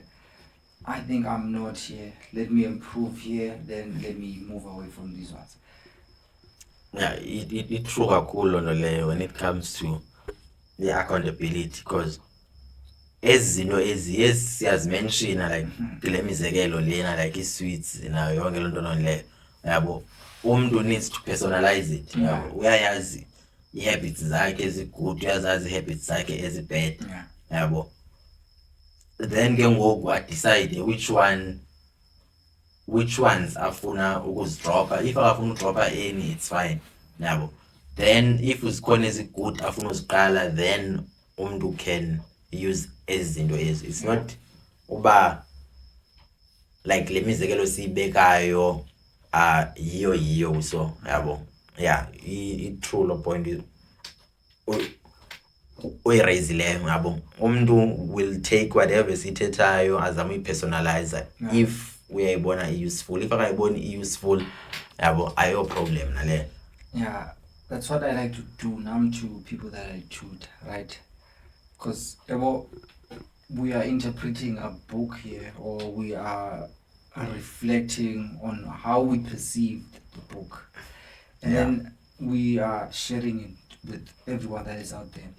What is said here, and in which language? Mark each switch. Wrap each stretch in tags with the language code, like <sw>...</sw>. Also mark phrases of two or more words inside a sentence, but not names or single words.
<en>I think I'm not here. Let me improve here, then let me move away from these ones. It's true kakhulu when it comes to the accountability, because siyazimenshina like</en> <xh>kule mizekelo lena</xh> <en>like</en> <xh>i-sweets nayo yonke loo nto leyo umntu</xh> <en>needs to personalize it.</en> <xh>Uyayazi i-habits zakhe ezi-good, uyazazi i-habits zakhe ezi-bad. Then ke ngoku adecide</xh> <en>which ones</en> <xh>afuna ukuzidropa. If akafuna udropa</xh> <en>any, it's fine. Then if</en> <xh>uzikhona ezi-good afuna uziqala, then umntu</xh> <en>can use</en> <xh>ezi zinto ezi.</xh> <en>It's not</en> <xh>uba like le mizekelo siyibekayo yiyo so i-true lo point uyiraisileyo. Umntu</xh> <en>will take whatever</en> <xh>sithethayo azame uyipersonalize if uyayibona i-useful. If akayiboni i-useful, ayo problem nale.</xh> <en>That's what I like to do now to people that I tutor, right? Because we are interpreting a book here, or we are reflecting on how we perceived the book, and then we are sharing it with everyone that is out there.</en>